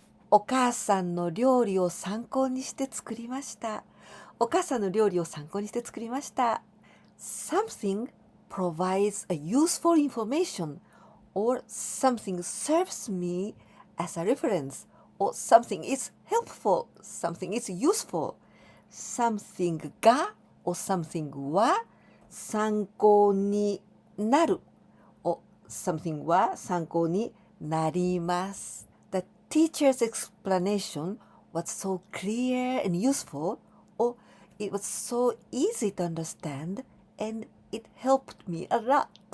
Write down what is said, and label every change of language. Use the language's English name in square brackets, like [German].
[Japanese] お母さんの料理を参考にして作りました。お母さんの料理を参考にして作りました。 [English] Something provides a useful information or something serves me as a reference or something is helpful, something is useful. Something が or something は参考になる or something [Japanese] は参考になります。 [English] The teacher's explanation was so clear and useful, or it was so easy to understand, and it helped me a lot.